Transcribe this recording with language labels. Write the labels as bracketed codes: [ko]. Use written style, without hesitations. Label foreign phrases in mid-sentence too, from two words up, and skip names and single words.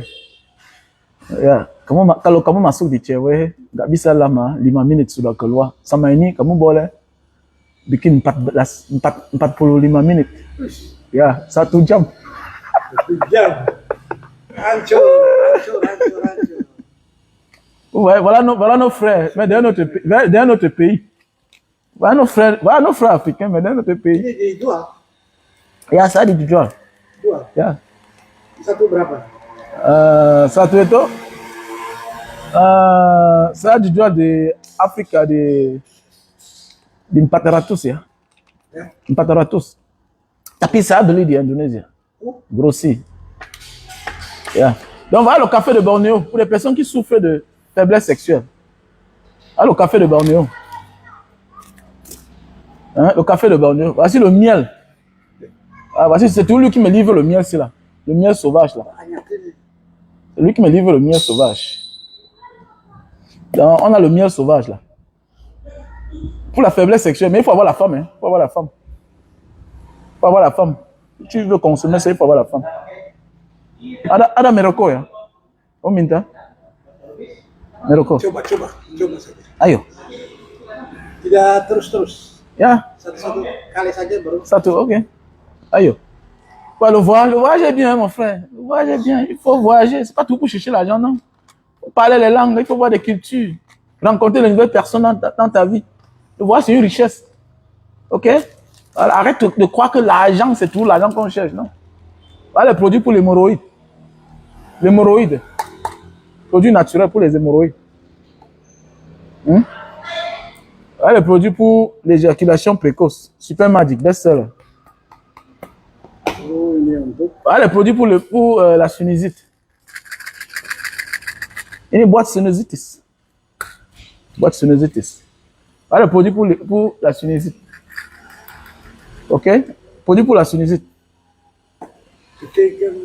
[id] Ya, kalau kamu masuk di cewek, nggak bisa lama, 5 menit sudah keluar. Sama ini kamu boleh bikin 45 menit. Ya, 1 jam. 1 jam. Hancur. [fr] Ouais, voilà nos frères, mais d'un autre pays. Voilà nos frères africains, mais d'un autre pays. [id] Ini dijual? Ya, saya dijual. Ya. Satu berapa? Satu itu saya dijual di Afrika di 400 ya. 400. Tapi saya beli di Indonesia. [fr] Grossi. Ya. Donc voilà le café de Bornéo pour les personnes qui souffrent de faiblesse sexuelle. Voilà le café de Bornéo. Hein, le café de Bornéo. Voici le miel. Ah, voici, c'est tout lui qui me livre le miel, c'est là. Le miel sauvage là. C'est lui qui me livre le miel sauvage. Donc, on a le miel sauvage là. Pour la faiblesse sexuelle, mais il faut avoir la femme. Hein. Il faut avoir la femme. Il faut avoir la femme. Si tu veux consommer ça, il faut avoir la femme. [id] Ada Meroko ya? Oh minta? Meroko. Coba saja. Ayo. Tidak terus. Ya. Satu kali saja baru. Satu, ok. Ayo. [fr] Ouais, le voyage est bien, mon frère. Le voyage est bien. Il faut voyager. C'est pas tout pour chercher l'argent, non. Il faut parler les langues, il faut voir des cultures. Rencontrer de nouvelles personnes dans ta vie. Le voyage, c'est une richesse. Ok? Alors, arrête de croire que l'argent, c'est tout l'argent qu'on cherche, non. Voilà les produits pour l'hémorroïde. L'hémorroïde. Produits naturels pour les hémorroïdes. Voilà les produits pour l'éjaculation précoce. Super Magic, best-seller. [id] Oh, ini untuk [fr] Voilà les produits pour la sinusite. Une boîte sinusitis. Boîte sinusitis. Voilà le produit pour la sinusite. Ok? Produit pour la sinusite. kekeken